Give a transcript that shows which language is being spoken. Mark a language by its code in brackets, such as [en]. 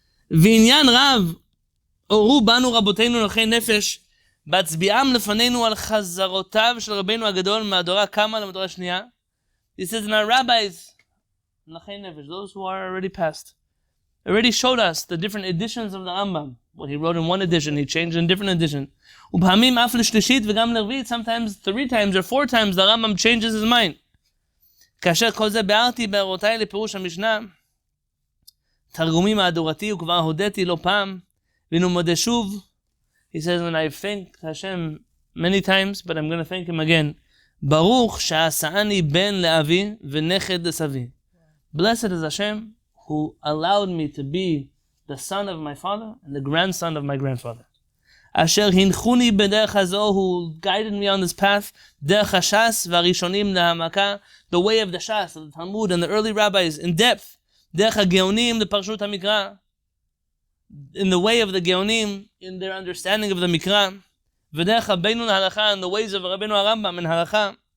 [he] ועניין רב אורו בנו רבותינו נוחי נפש בהצביעם לפנינו על חזרותיו של רבינו הגדול מהדורה כמה למדורה שנייה. [en] He says, and our rabbis, [he] נוחי נפש, [en] those who are already past, already showed us the different editions of the Rambam. What he wrote in one edition, he changed in a different edition. [he] ובפעמים אף לשלישית וגם לרביעית, [en] sometimes 3 times or 4 times the Rambam changes his mind. [he] כאשר כל זה ביארתי בהערותיי לפירוש המשנה, תרגומי מהדורתי וכבר הודיתי לא פעם, והנה מודה שוב. [en] He says, and I thank Hashem many times, but I'm going to thank him again. [he] ברוך שעשני בן לאבי ונכד לסבי. [en] Blessed is Hashem who allowed me to be the son of my father and the grandson of my grandfather. [he] אשר הנחוני בדרך הזו, [en] who guided me on this path, [he] דרך הש"ס והראשונים להעמקה, [en] the way of the Shas, of the Talmud and the early rabbis in depth, [he] דרך הגאונים לפרשות המקרא, [en] in the way of the גאונים, in their understanding of the מקרא, [he] ודרך רבינו להלכה, [en] in the ways of רבינו הרמב"ם in הלכה.